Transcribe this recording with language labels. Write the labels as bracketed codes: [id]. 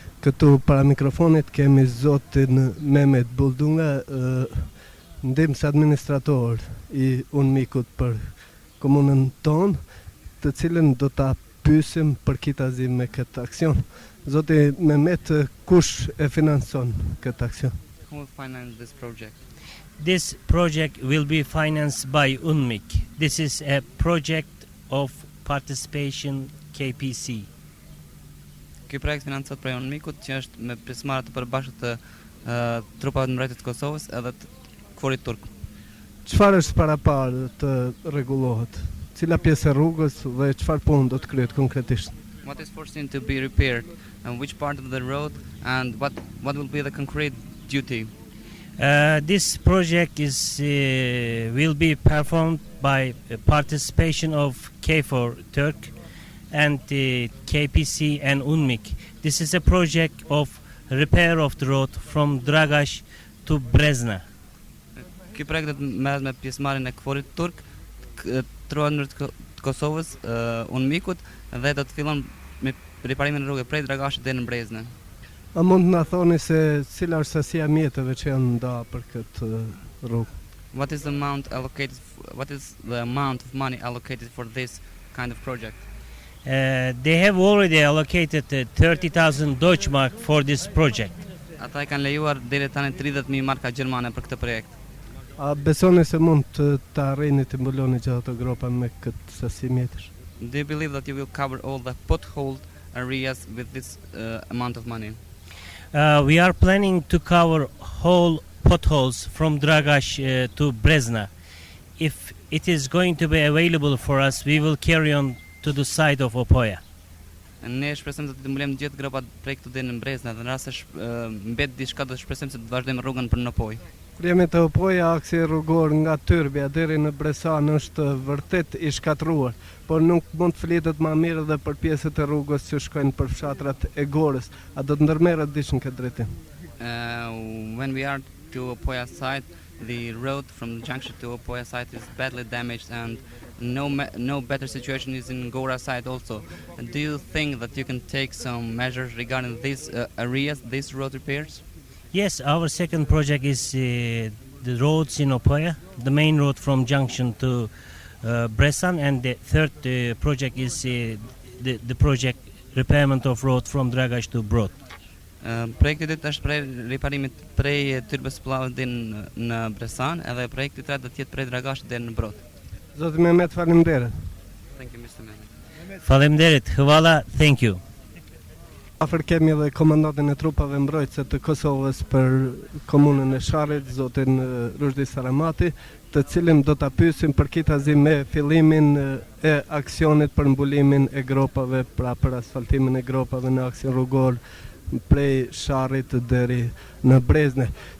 [sq] Këtu para mikrofonit kemi zotin Mehmet Buldunga, ndihmës administrator I UNMIK-ut për komunën tonë, të cilën do ta pyesim për kitazi me këtë aksion. Zoti Mehmet, kush e finanson këtë aksion? [en] Who will finance this project? This project will be financed by UNMIK. This is a project of participation KPC. [sq] Ky projekt financohet prej UNMIK-ut, që është me pjesëmarrje të përbashkët të trupave të mbrojtjes të Kosovës edhe të KFOR-it turk. Çfarë është paraparë të rregullohet? Cila pjesë e rrugës dhe çfarë punë do të kryhet konkretisht? [en] What is foreseen to be repaired and which part of the road and what will be the concrete duty? This project will be performed by participation of KFOR Turk and KPC and UNMIK. This is a project of repair of the road from Dragash to Brezna. [sq] Ky projekt do të merret me pjesëmarrjen e KFOR-it turk, trupat të Kosovës, UNMIK-ut, dhe do të fillon me riparimin e rrugës prej Dragashit deri në Breznë. A mund të na thoni se cila është sasia mjeteve që janë nda për këtë rrugë? [en] What is the amount of money allocated for this kind of project? They have already allocated 30,000 Deutschmark for this project. [sq] Ata I kanë lejuar deri tani 30.000 marka gjermane për këtë projekt. A besoni se mund të arrini të mbuloni gjithë ato gropa me këtë sasi mjetësh? [en] Do you believe that you will cover all the potholed areas with this amount of money? We are planning to cover whole potholes from Dragash to Brezna. If it is going to be available for us, we will carry on to the side of Opoja. [sq] Ne shpresojmë se të mbulojmë gjithë gropat prej këtu deri në Brezna, dhe në rast se mbet diçka do shpresojmë se të vazhdojmë rrugën për në Opoj. Kur jemi te Opoja, aksi rrugor nga Tyrbia deri në Bresan është vërtet I shkatruar, por nuk mund të flitet më mirë edhe për pjesët e rrugës që shkojnë për fshatrat e Gorës. A do të ndërmerret diçka në këtë drejtim? [en] When we are to Opoja side, the road from the junction to Opoja side is badly damaged and no better situation is in Gora side also. Do you think that you can take some measures regarding these areas, these road repairs? Yes, our second project is the roads in Opoja, the main road from junction to Bresan, and the third project is the project repairment of road from Dragash to Brod. [sq] Projekti I dytë është prej riparimit prej Tyrbës Pullavës deri në Bresan, edhe projekti I tretë do të jetë prej Dragashit deri në Brod. Zoti Mehmet, faleminderit. [en] Thank you, Mr. Mehmet. [sq] Faleminderit, hvala, [en] thank you. [sq] Afër kemi edhe komandantin e trupave mbrojtëse të Kosovës për komunën e Sharrit, zotin Rushdi Saramati, të cilin do ta pyesim për kitazi me fillimin e aksionit për mbulimin e gropave, pra për asfaltimin e gropave në aksin rrugor prej Sharrit deri në Brezne.